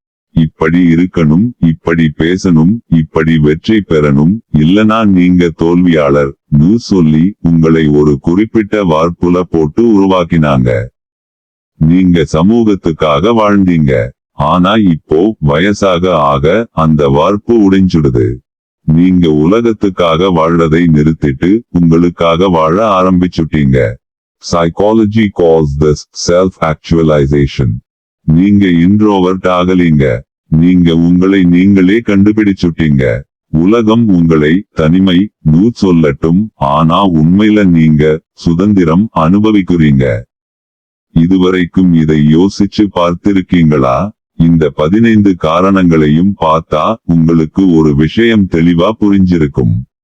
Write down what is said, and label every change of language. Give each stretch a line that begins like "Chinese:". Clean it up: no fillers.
Tamil: இப்படி இருக்கணும், இப்படி பேசணும், இப்படி வெற்றி பெறணும், இல்லனா நீங்க தோல்வியாளர் சொல்லி உங்களை ஒரு குறிப்பிட்ட வார்ப்புல போட்டு உருவாக்கினாங்க. நீங்க சமூகத்துக்காக வாழ்ந்தீங்க. ஆனா இப்போ வயசாக ஆக அந்த வார்ப்பு உடைஞ்சுடுது. நீங்க உலகத்துக்காக வாழறதை நிறுத்திட்டு உங்களுக்காக வாழ ஆரம்பிச்சுட்டீங்க.
English: Psychology calls this self-actualization.
Tamil: நீங்க இன்ட்ரோவர்ட் ஆகலீங்க. நீங்க உங்களை நீங்களே கண்டுபிடிச்சுட்டீங்க. உலகம் உங்களை தனிமை சொல்லட்டும், ஆனா உண்மையில நீங்க சுதந்திரம் அனுபவிக்கிறீங்க. இதுவரைக்கும் இதை யோசிச்சு பார்த்திருக்கீங்களா? இந்த 15 காரணங்களையும் பார்த்தா உங்களுக்கு ஒரு விஷயம் தெளிவா புரிஞ்சிருக்கும்.